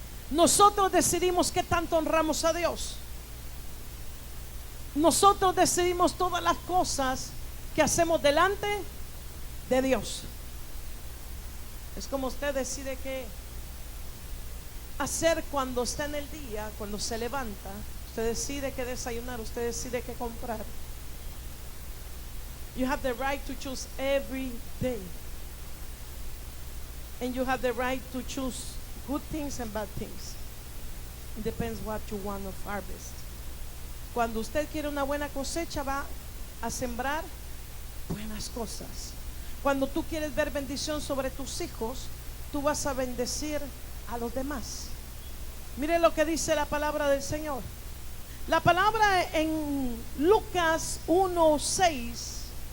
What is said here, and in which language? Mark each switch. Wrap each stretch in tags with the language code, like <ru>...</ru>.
<es>Nosotros decidimos qué tanto honramos a Dios. Nosotros decidimos todas las cosas que hacemos delante de Dios. Es como usted decide qué hacer cuando está en el día, cuando se levanta. Usted decide qué desayunar, usted decide qué comprar.</es> <en>You have the right to choose every day. And you have the right to choose good things and bad things. It depends what you want to harvest.</en> <es>Cuando usted quiere una buena cosecha, va a sembrar buenas cosas. Cuando tú quieres ver bendición sobre tus hijos, tú vas a bendecir a los demás. Mire lo que dice la palabra del Señor. La palabra en Lucas 1:6.</es>